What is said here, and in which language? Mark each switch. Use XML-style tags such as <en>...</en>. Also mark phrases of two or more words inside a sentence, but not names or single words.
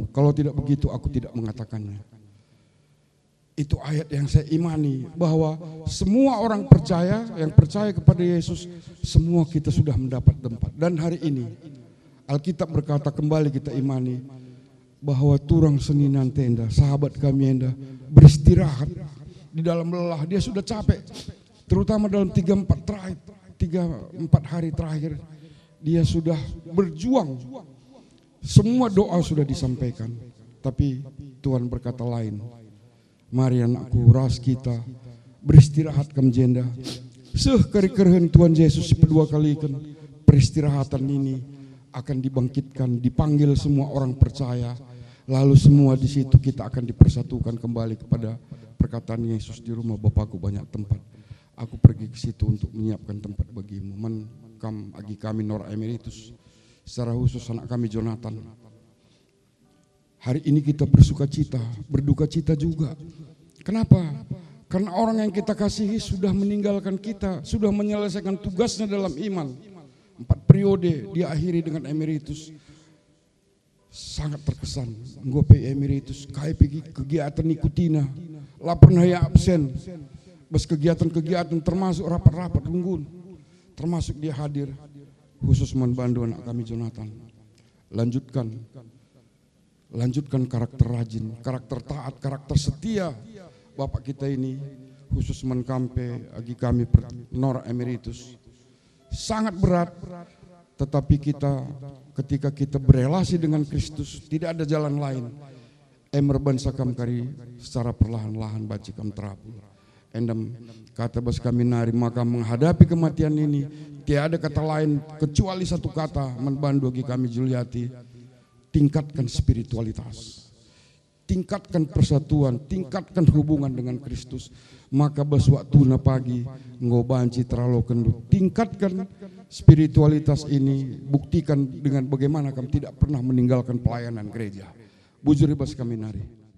<id>Kalau tidak begitu aku tidak mengatakannya. Itu ayat yang saya imani, bahwa semua orang percaya, yang percaya kepada Yesus, semua kita sudah mendapat tempat. Dan hari ini Alkitab berkata kembali kita imani, bahwa</id> <btx>turang seninan tenda,</btx> <id>sahabat kami Enda beristirahat di dalam lelah. Dia sudah capek, terutama dalam 3-4 hari terakhir. Dia sudah berjuang, semua doa sudah disampaikan, tapi Tuhan berkata lain. Mari anakku, ras kita beristirahat</id> <btx>kam jenda.</btx> <id>Kari-karihan Tuhan Yesus kedua kali kan peristirahatan ini akan dibangkitkan, dipanggil semua orang percaya. Lalu semua di situ kita akan dipersatukan kembali kepada perkataan Yesus, di rumah Bapakku banyak tempat. Aku pergi ke situ untuk menyiapkan tempat bagimu.</id> <btx>Kam agi kami</btx> <id>Nora Emeritus, secara khusus anak kami Jonathan. Hari ini kita bersuka cita, berduka cita juga. Kenapa? Karena orang yang kita kasihi sudah meninggalkan kita, sudah menyelesaikan tugasnya dalam iman. 4 periode diakhiri dengan emeritus. Sangat terkesan.</id> <btx>Ngope emeritus, kai pergi kegiatan ikutina, lah pernah ya absen.</btx> <id>Bas kegiatan-kegiatan termasuk rapat-rapat unggun. Termasuk dia hadir, khusus membantu anak kami Jonathan. Lanjutkan karakter rajin, karakter taat, karakter setia Bapak kita ini, khusus</id> <btx>menkampe agi kami</btx> <id>Nora Emeritus. Sangat berat, tetapi ketika kita berelasi dengan Kristus, tidak ada jalan lain.</id> <btx>Emer bansakam kari secara perlahan-lahan bacikam terapu. Endam kata bas kami nari,</btx> <id>maka menghadapi kematian ini tiada kata lain kecuali satu kata membantu bagi kami Juliati, tingkatkan spiritualitas, tingkatkan persatuan, tingkatkan hubungan dengan Kristus. Maka</id> <btx>bas waktu na pagi ngobanci</btx> <id>terlalu kendut, tingkatkan spiritualitas ini, buktikan dengan bagaimana kami tidak pernah meninggalkan pelayanan gereja.</id> <btx>Bujuri bas kami nari.</btx>